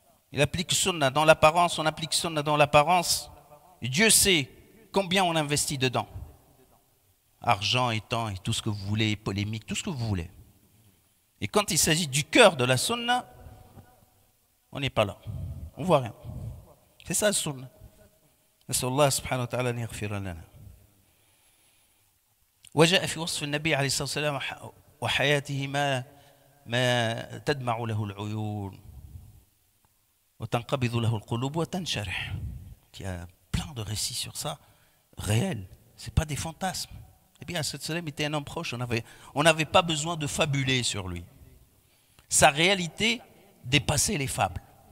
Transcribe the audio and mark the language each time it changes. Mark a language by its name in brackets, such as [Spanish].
[French] Il applique Sunna dans l'apparence, on applique Sunna dans l'apparence. Et Dieu sait combien on investit dedans. Argent et temps et tout ce que vous voulez, polémique, tout ce que vous voulez. Et quand il s'agit du cœur de la Sunna, on n'est pas là. On ne voit rien. C'est ça le Sunna. [Arabic] نسأل الله سبحانه وتعالى أن يغفر لنا. وجاء في وصف النبي عليه الصلاة والسلام وحياته ما تدمع له العيون وتنقبض له القلوب وتنشرح. [French] Il y a plein de récits sur ça, réels. Ce n'est pas des fantasmes. Eh bien, ce sallam était un homme proche. On n'avait pas besoin de fabuler sur lui. Sa réalité dépassait les fables.